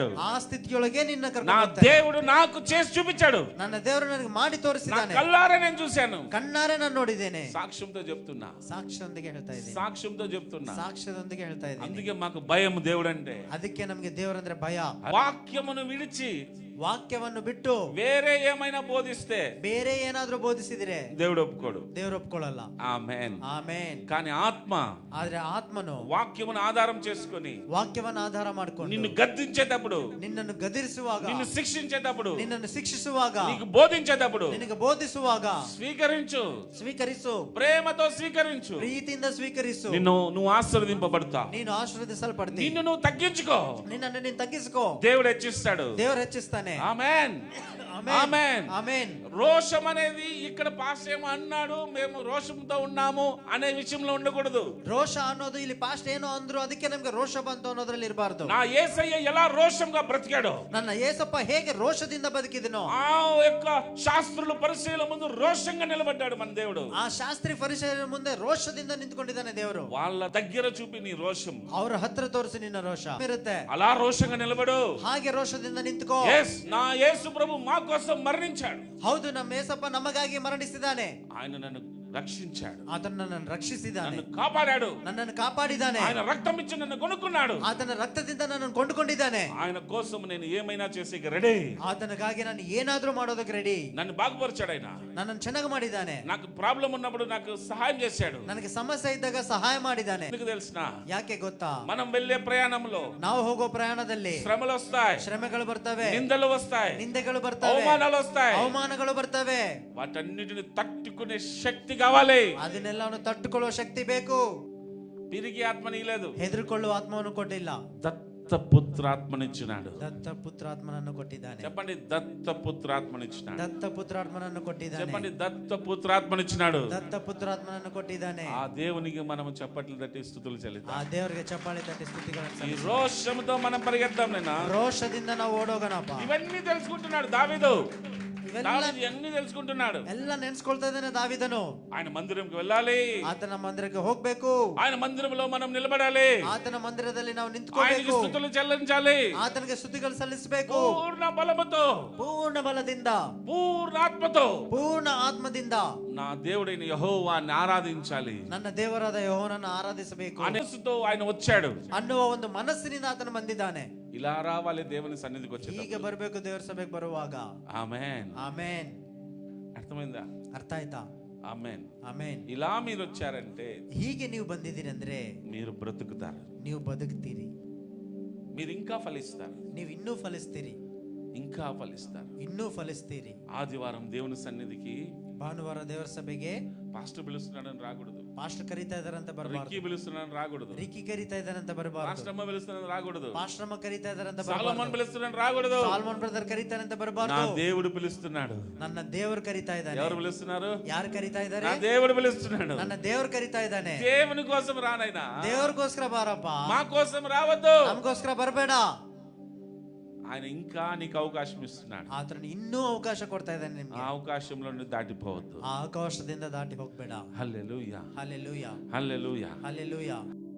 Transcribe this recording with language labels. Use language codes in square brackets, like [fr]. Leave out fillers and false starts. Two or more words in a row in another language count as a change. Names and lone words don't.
[kn] ಆ ಸ್ಥಿತಿಯೊಳಗೆ ನಿನ್ನ [te] నా [kn] ಕರ್ಕೊಂಡು ಹೋಗ್ತಾನೆ. [te] దేవుడు నాకు చేసి చూపించాడు. [kn] ನನ್ನ ದೇವರು ನನಗೆ ಮಾಡಿ [te] నా [kn] ತೋರಿಸಿದ್ದಾನೆ. [te] కళ్ళారా నేను చూశాను. [kn] ಕಣ್ಣಾರೆ ನಾನು ನೋಡಿದ್ದೇನೆ. [te] సాక్ష్యంతో చెప్తున్నా, [kn] ಸಾಕ್ಷ್ಯದೊಂದಿಗೆ ಹೇಳ್ತಾ ಇದ್ದೀನಿ. [te] సాక్ష్యంతో చెప్తున్నా. [kn] ಸಾಕ್ಷ್ಯದೊಂದಿಗೆ ಹೇಳ್ತಾ ಇದ್ದೀನಿ. [te] అందుకే మాకు భయం దేవుడు అంటే. [kn] ಅದಕ್ಕೆ ನಮಗೆ ದೇವರಂದ್ರೆ ಭಯ. [te] వాక్యమును విడిచి [kn] ವಾಕ್ಯವನ್ನು ಬಿಟ್ಟು [te] వేరే ఏమైనా బోధిస్తే [kn] ಬೇರೆ ಏನಾದ್ರೂ ಬೋಧಿಸಿದ್ರೆ [te] దేవుడు ఒప్పుకోడు. [kn] ದೇವರು ಒಪ್ಕೊಳ್ಳಲ್ಲ. [te] ఆమేన్. [kn] ಆಮೇನ್. [te] కానీ ఆత్మ [kn] ಆದ್ರೆ ಆತ್ಮನು [te] వాక్యమును ఆధారం చేసుకొని [kn] ವಾಕ್ಯವನ್ನು ಆಧಾರ ಮಾಡ್ಕೊಂಡು [te] నిన్ను గద్దించేటప్పుడు, [kn] ನಿನ್ನನ್ನು ಗದರಿಸುವಾಗ, [te] నిన్ను శిక్షించేటప్పుడు, [kn] ನಿನ್ನನ್ನು ಶಿಕ್ಷಿಸುವಾಗ, [te] నీకు బోధించేటప్పుడు [kn] ನಿನಗೆ ಬೋಧಿಸುವಾಗ [te] స్వీకరించు. [kn] ಸ್ವೀಕರಿಸು. [te] ప్రేమతో స్వీకరించు. [kn] ಪ್ರೀತಿಯಿಂದ ಸ್ವೀಕರಿಸು. [te] నువ్వు ఆశీర్వదింపబడతావు. [kn] ನೀನು ಆಶೀರ್ವದಿಸಲ್ಪಡ್ತೀನಿ. [te] నిన్ను నువ్వు తగ్గించుకో. [kn] ನಿನ್ನನ್ನು ನೀನು ತಗ್ಗಿಸಿಕೋ. [te] దేవుడు హెచ్చిస్తాడు. [kn] ದೇವರು ಹೆಚ್ಚಿಸ್ತಾನೆ. [te] ఆమేన్. ఆమేన్. [kn] ಆಮೇನ್. [te] రోషం అనేది ఇక్కడ పాస్ ఏమో అన్నాడు, మేము రోషంతో ఉన్నాము అనే విషయంలో ఉండకూడదు. [kn] ರೋಷ ಅನ್ನೋದು ಇಲ್ಲಿ ಪಾಸ್ಟ್ ಏನೋ ಅಂದ್ರು ಅದಕ್ಕೆ ನಮ್ಗೆ ರೋಷ ಬಂತು ಅನ್ನೋದ್ರಲ್ಲಿ ಇರಬಾರ್ದು. [te] నా యేసయ్య ఎలా రోషంగా బ్రతికాడో, [kn] ನನ್ನ ಏಸಪ್ಪ ಹೇಗೆ ರೋಷದಿಂದ ಬದುಕಿದನೋ [te] ఆ యొక్క శాస్త్రుల పరిశీలన ముందు రోషంగా నిలబడ్డాడు మన దేవుడు. [kn] ಆ ಶಾಸ್ತ್ರಿ ಪರಿಚಯ ಮುಂದೆ ರೋಷದಿಂದ ನಿಂತ್ಕೊಂಡಿದ್ದಾನೆ ದೇವರು. [te] వాళ్ళ దగ్గర చూపి నీ రోషం, [kn] ಅವರ ಹತ್ರ ತೋರಿಸಿ ನಿನ್ನ ರೋಷ ಇರುತ್ತೆ. [te] అలా రోషంగా నిలబడు. [kn] ಹಾಗೆ ರೋಷದಿಂದ ನಿಂತ್ಕೋ. [te] నా యేసు ప్రభు మా కోసం మరణించాడు. [kn] ಹೌದು, ನಮ್ಮ ಏಸಪ್ಪ ನಮಗಾಗಿ ಮರಣಿಸಿದ್ದಾನೆ. [te] ఆయన నన్ను రక్షించాడు. [kn] ಆತನು ನನ್ನನ್ನು ರಕ್ಷಿಸಿದ್ದಾನೆ. [te] నన్ను కాపాడాడు. [kn] ನನ್ನನ್ನು ಕಾಪಾಡಿದ್ದಾನೆ. [te] ఆయన రక్తం ఇచ్చి నన్ను కొనుక్కున్నాడు. [kn] ಆತನ ರಕ್ತದಿಂದ ನನ್ನನ್ನು ಕೊಂಡುಕೊಂಡಿದ್ದಾನೆ. [te] ఆయన కోసం నేను ఏమైనా చేసి రెడీ. [kn] ಆತನಿಗಾಗಿ ನಾನು ಏನಾದ್ರೂ ಮಾಡೋದಕ್ಕೆ ರೆಡಿ. [te] నన్ను బాగుపరిచాడు. ఆయన [kn] ನನ್ನನ್ನು ಚೆನ್ನಾಗಿ ಮಾಡಿದ್ದಾನೆ. [te] నాకు ప్రాబ్లం ఉన్నప్పుడు నాకు సహాయం చేశాడు. [kn] ನನಗೆ ಸಮಸ್ಯೆ ಇದ್ದಾಗ ಸಹಾಯ ಮಾಡಿದ್ದಾನೆ. [te] ఎందుకు తెలిసిన? [kn] ಯಾಕೆ ಗೊತ್ತಾ? [te] మనం వెళ్ళే ప్రయాణంలో [kn] ನಾವು ಹೋಗೋ ಪ್ರಯಾಣದಲ್ಲಿ [te] శ్రమలు వస్తాయి, [kn] ಶ್ರಮೆಗಳು ಬರ್ತವೆ, [te] నిందలు వస్తాయి, [kn] ನಿಂದೆಗಳು ಬರ್ತವೆ, [te] అవమానాలు వస్తాయి. [kn] ಅವಮಾನಗಳು ಬರ್ತವೆ. [te] వాటన్నిటిని తట్టుకునే శక్తి కావాలి. [kn] ಅದನ್ನೆಲ್ಲವನ್ನು ತಟ್ಟುಕೊಳ್ಳುವ ಶಕ್ತಿ ಬೇಕು. [te] పిరిగి ఆత్మని లేదు, [kn] ಹೆದರಿಕೊಳ್ಳುವ ಆತ್ಮವನ್ನು ಕೊಟ್ಟಿಲ್ಲ. [te] దత్తపుత్రాత్మనిచ్చినాడు. [kn] ದತ್ತಪುತ್ರಾತ್ಮನನ್ನು ಕೊಟ್ಟಿದ್ದಾನೆ. [te] చెప్పండి, దత్తపుత్రాత్మనిచ్చినాడు. [kn] ದತ್ತಪುತ್ರಾತ್ಮನನ್ನು ಕೊಟ್ಟಿದ್ದಾನೆ. [te] చెప్పండి, దత్తపుత్రాత్మనిచ్చినాడు. [kn] ದತ್ತಪುತ್ರಾತ್ಮನನ್ನು ಕೊಟ್ಟಿದ್ದಾನೆ. [te] ఆ దేవునికి మనం చప్పట్లు తట్టి స్థుతులు [kn] ಆ [te] చెల్లిద్దాం. [kn] ದೇವರಿಗೆ ಚಪ್ಪಾಳೆ ತಟ್ಟಿ ಸ್ತುತಿಗಳನ್ನು [te] ఈ [kn] ಸಲ್ಲಿಸೋಣ. [te] రోషంతో మనం పరిగెత్తాం. నేను [kn] ರೋಷದಿಂದ ನಾವು ಓಡೋಗಣಪ್ಪ. [te] ఇవన్నీ తెలుసుకుంటున్నాడు దావీదు. [kn] ಇವೆಲ್ಲ [te] దావీదు ఇవన్నీ తెలుసుకుంటున్నాడు. [kn] ಎಲ್ಲ ನೆನ್ಸ್ಕೊಳ್ತಾ ಇದ್ದಾನೆ ದಾವಿದನು. [te] ఆయన మందిరంకి వెళ్ళాలి, [kn] ಆತನ ಮಂದಿರಕ್ಕೆ ಹೋಗ್ಬೇಕು. [te] ఆయన మందిరంలో మనం నిలబడాలి, [kn] ಆತನ ಮಂದಿರದಲ್ಲಿ ನಾವು [te] ఆయనకి [kn] ನಿಂತ್ಕೋಬೇಕು. [te] స్తుతులు చెల్లించాలి. [kn] ಆತನಿಗೆ ಸ್ತುತಿಗಳು ಸಲ್ಲಿಸಬೇಕು. [te] పూర్ణ బలముతో, [kn] ಪೂರ್ಣ ಬಲದಿಂದ, [te] పూర్ణ ఆత్మతో [kn] ಪೂರ್ಣ ಆತ್ಮದಿಂದ [te] నా దేవుడైన యెహోవాని ఆరాధించాలి. [kn] ನನ್ನ ದೇವರಾದ ಯೆಹೋವನನ್ನು ಆರಾಧಿಸಬೇಕು [te] మనసుతో ఆయన వచ్చాడు. [kn] ಅನ್ನುವ ಒಂದು ಮನಸ್ಸಿನಿಂದ ಆತನು ಬಂದಿದ್ದಾನೆ. [te] ఇలా రావాలి దేవుని సన్నిధికి [kn] ಹೀಗೆ [te] వచ్చేటప్పుడు. [kn] ಬರಬೇಕು ದೇವರ ಸಭೆಗೆ ಬರುವಾಗ. [te] ఆమేన్. [kn] ಆಮೇನ್. [te] అర్థమైందా? [kn] ಅರ್ಥ ಆಯ್ತಾ? [te] ఆమేన్. [kn] ಆಮೇನ್. [te] ఇలా మీరు వచ్చారంటే [kn] ಹೀಗೆ ನೀವು ಬಂದಿದ್ದೀರಿ ಅಂದ್ರೆ [te] మీరు బ్రతుకుతారు. [kn] ನೀವು ಬದುಕ್ತೀರಿ. [te] మీరు ఇంకా ఫలిస్తారు, [kn] ನೀವು ಇನ್ನೂ ಫಲಿಸ್ತೀರಿ, [te] ఇంకా ఫలిస్తారు. [kn] ಇನ್ನೂ ಫಲಿಸ್ತೀರಿ. [te] ఆదివారం దేవుని సన్నిధికి [kn] ಭಾನುವಾರ ದೇವರ ಸಭೆಗೆ [te] పాస్టర్ పిలుస్తున్నాడని రాకూడదు, [kn] ಪಾಸ್ಟರ್ ಕರೀತಾ ಇದಾರಂತ ಬರಬಾರ್ದು. [te] రిక్కీ పిలుస్తున్నాడని రాకూడదు, [kn] ರಿಕ್ಕಿ ಕರೀತಾ ಇದಾರಂತ ಬರಬಾರ್ದು. [te] పాస్టమ్మ పిలుస్తున్నాడని రాకూడదు, [kn] ಪಾಸ್ಟರ್ಮ್ಮ ಕರೀತಾ ಇದಾರಂತ [te] సాలమోన్ [kn] ಬರಬಾರ್ದು. [te] పిలుస్తున్నాడని రాకూడదు. [kn] ಸಾಲ್ಮೋನ್ ಬ್ರದರ್ ಕರೀತಾರಂತ [te] నా [kn] ಬರಬಾರ್ದು. [te] దేవుడు పిలుస్తున్నాడు. [kn] ನನ್ನ ದೇವರು ಕರೀತಾ ಇದ್ದಾನೆ. [te] ఎవరు పిలుస్తున్నారు? [kn] ಯಾರು ಕರೀತಾ ಇದ್ದಾರೆ? [te] నా దేవుడు పిలుస్తున్నాడు. [kn] ನನ್ನ ದೇವರು ಕರೀತಾ ಇದ್ದಾನೆ. [te] దేవుని కోసం రానైనా, [kn] ದೇವ್ರಿಗೋಸ್ಕರ ಬಾರಪ್ಪ, [te] మా కోసం రావద్దు. [kn] ನಮಗೋಸ್ಕರ ಬರಬೇಡ. [te] ఆయన ఇంకా నీకు అవకాశం ఇస్తున్నాడు. [kn] ಆತನ ಇನ್ನೂ ಅವಕಾಶ ಕೊಡ್ತಾ ಇದ್ದಾನೆ [te] ఆ [kn] ನಿಮ್ಗೆ. [te] అవకాశంలో నువ్వు దాటిపోవద్దు. [kn] ಆ ಅವಕಾಶದಿಂದ ದಾಟಿ ಹೋಗ್ಬೇಡ. [te] హల్లెలూయా, [kn] ಹಲ್ಲೆಲೂಯಾ, [te] హల్లెలూయా. [kn] ಹಲ್ಲೆಲೂಯಾ.